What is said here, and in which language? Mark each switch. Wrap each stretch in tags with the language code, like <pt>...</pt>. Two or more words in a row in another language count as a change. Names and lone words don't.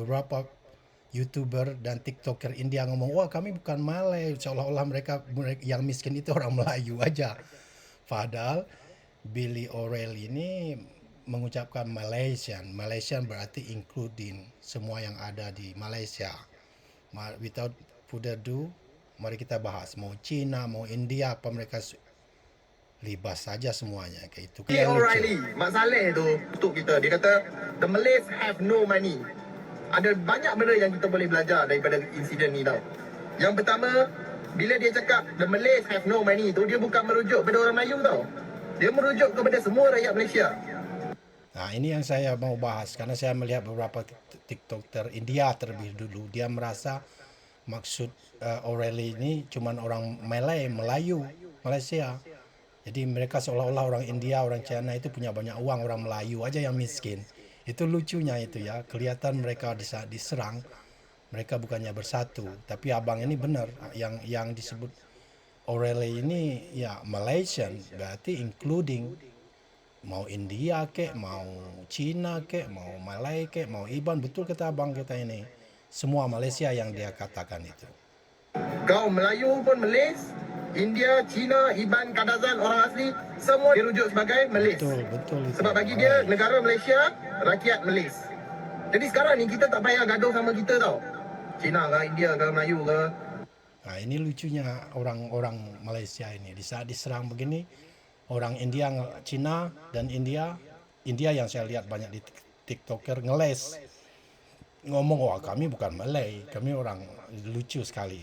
<id>Beberapa YouTuber dan TikToker India ngomong, wah kami bukan Malay, seolah-olah mereka yang miskin itu orang Melayu aja. Padahal Billy O'Reilly ini mengucapkan Malaysian berarti including semua yang ada di Malaysia.</id> <en>Without further ado,</en> <id>mari kita bahas. Mau Cina, mau India, apa mereka libas saja semuanya kayak itu. Billy O'Reilly,</id> <ms>Mak Saleh tu untuk kita. Dia kata,</ms> <en>the Malays have no money.</en> <ms>Ada banyak benda yang kita boleh belajar daripada insiden ni tau. Yang pertama, bila dia cakap</ms> <en>the Malays have no money</en> <ms>tu, dia bukan merujuk pada orang Melayu tau. Dia merujuk kepada semua rakyat Malaysia.</ms> <id>Nah, ini yang saya mau bahas karena saya melihat beberapa TikToker India terlebih dulu. Dia merasa maksud O'Reilly ini cuman orang Melayu, Malaysia. Jadi mereka seolah-olah orang India, orang China itu punya banyak uang, orang Melayu aja yang miskin. Itu lucunya itu ya, kelihatan mereka diserang, mereka bukannya bersatu. Tapi abang ini benar, yang disebut O'Reilly ini ya Malaysian, berarti including mau India kek, mau Cina kek, mau Malay kek, mau Iban, betul kata abang kita ini. Semua Malaysia yang dia katakan itu.</id> <ms>Kau Melayu pun Malays, India, Cina, Iban, Kadazan, orang asli, semua dirujuk sebagai Malays. Betul itu. Sebab bagi dia, negara Malaysia, rakyat Malays. Jadi sekarang ni kita tak payah gaduh sama kita tau. Cina ke, India ke, Melayu ke.</ms> <id>Nah, ini lucunya orang-orang Malaysia ini. Di saat diserang begini, orang India, Cina dan India yang saya lihat banyak di TikToker ngeles. Ngomong, wah kami bukan Malay, kami orang. Lucu sekali.</id>